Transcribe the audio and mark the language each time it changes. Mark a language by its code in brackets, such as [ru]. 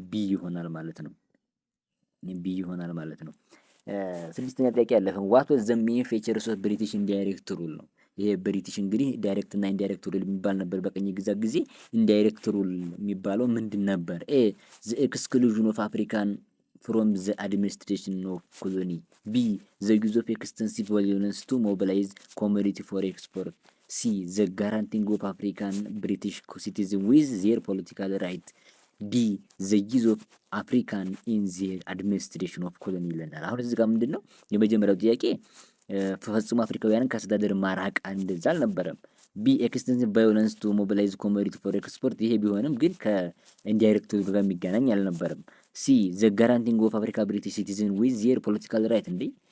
[am] ቢ ይሆናል ማለት ነው። ቢ ይሆናል ማለት ነው። ስድስተኛ ጥያቄ ያለፈን [en] ዋት ዋዝ ዘ ሜን ፊቸርስ ኦፍ ብሪቲሽ ኢንዳይሬክት ሩል [am] ነው። ይሄ ብሪቲሽ እንግዲህ ዳይሬክት እና ኢንዳይሬክት ሩል የሚባል ነበር በቀኝ ግዛት ጊዜ። ኢንዳይሬክት ሩል የሚባለው ምንድን ነበር? [en] ኤ ዘ ኤክስክሉዥን ኦፍ አፍሪካን from the administration of colony. B. The use of extensive violence to mobilize commodity for export. C. The guaranteeing of African British citizens with their political right. ዲ ዘ ዩዝ ኦፍ አፍሪካን ኢን ዜር አድሚኒስትሬሽን ኦፍ ኮሎኒ [am] ይለናል። አሁን እዚህ ጋር ምንድን ነው የመጀመሪያው ጥያቄ ፈጽሞ አፍሪካውያንን ከአስተዳደር ማራቅ እንደዛ አልነበረም። [en] ቢ ኤክስቴንሲቭ ቫዮለንስ ቱ ሞቢላይዝ ኮሞዲቲ ፎር ኤክስፖርት [am] ይሄ ቢሆንም ግን ከኢንዳይሬክት ጋር የሚገናኝ አልነበረም። [en] ሲ ዘ ጋራንቲንግ ኦፍ አፍሪካ ብሪቲሽ ሲቲዝን ዊዝ ዜር ፖለቲካል ራይት [am] እንዴ